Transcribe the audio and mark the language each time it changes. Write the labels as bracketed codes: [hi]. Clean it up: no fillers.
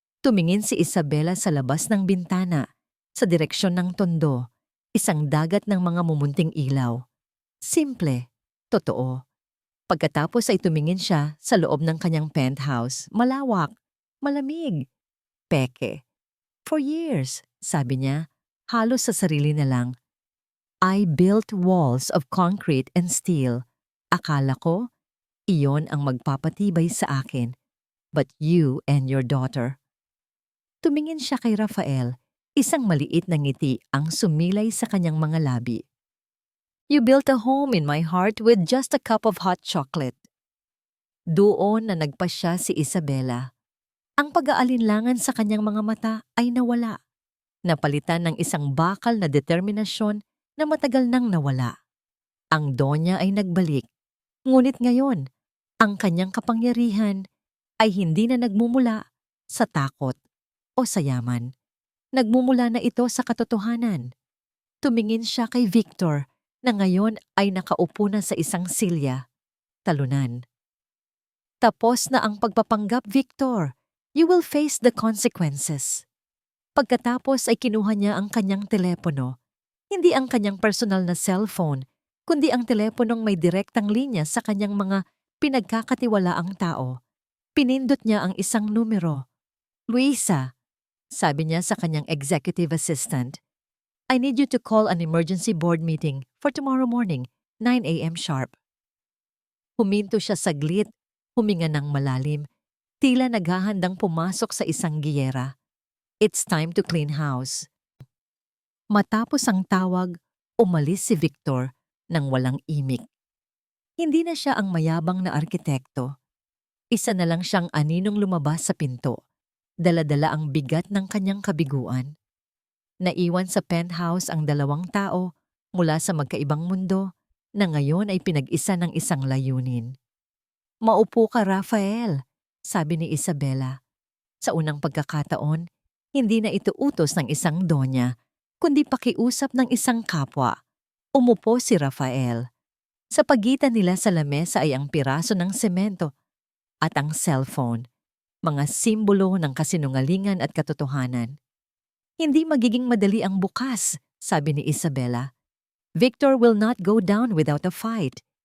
[tl] Tumingin si Isabela sa labas ng bintana, sa direksyon ng tondo, isang dagat ng mga mumunting ilaw. Simple, totoo. Pagkatapos ay tumingin siya sa loob ng kanyang penthouse, malawak, malamig, peke. [en] For years, [tl] sabi niya, halos sa sarili na lang. [en] I built walls of concrete and steel. [tl] Akala ko, iyon ang magpapatibay sa akin. [en] But you and your daughter. [tl] Tumingin siya kay Rafael, isang maliit na ngiti ang sumilay sa kanyang mga labi. [en] You built a home in my heart with just a cup of hot chocolate. [tl] Doon na nagpasya si Isabela. Ang pag-aalinlangan sa kanyang mga mata ay nawala. Napalitan ng isang bakal na determinasyon na matagal nang nawala. Ang Donya ay nagbalik. Ngunit ngayon, ang kanyang kapangyarihan ay hindi na nagmumula sa takot o sa yaman. Nagmumula na ito sa katotohanan. Tumingin siya kay Victor na ngayon ay nakaupo na sa isang silya. Talunan. Tapos na ang pagpapanggap, [en] Victor. You will face the consequences. [tl] Pagkatapos ay kinuha niya ang kanyang telepono. Hindi ang kanyang personal na cellphone, kundi ang teleponong may direktang linya sa kanyang mga pinagkakatiwalaang tao. Pinindot niya ang isang numero. [en] Luisa, [tl] sabi niya sa kanyang executive assistant, [en] I need you to call an emergency board meeting for tomorrow morning, 9 a.m. sharp. [tl] Huminto siya saglit, huminga ng malalim, tila naghahandang pumasok sa isang giyera. [en] It's time to clean house. [tl] Matapos ang tawag, umalis si Victor nang walang imik. Hindi na siya ang mayabang na arkitekto. Isa na lang siyang aninong lumabas sa pinto. Dala-dala ang bigat ng kanyang kabiguan. Naiwan sa penthouse ang dalawang tao mula sa magkaibang mundo na ngayon ay pinag-isa ng isang layunin. Maupo ka, Rafael, sabi ni Isabela. Sa unang pagkakataon, hindi na ito utos ng isang donya, kundi pakiusap ng isang kapwa. Umupo si Rafael. Sa pagitan nila sa lamesa ay ang piraso ng semento at ang cellphone, mga simbolo ng kasinungalingan at katotohanan. Hindi magiging madali ang bukas, sabi ni Isabela. [en] Victor will not go down without a fight.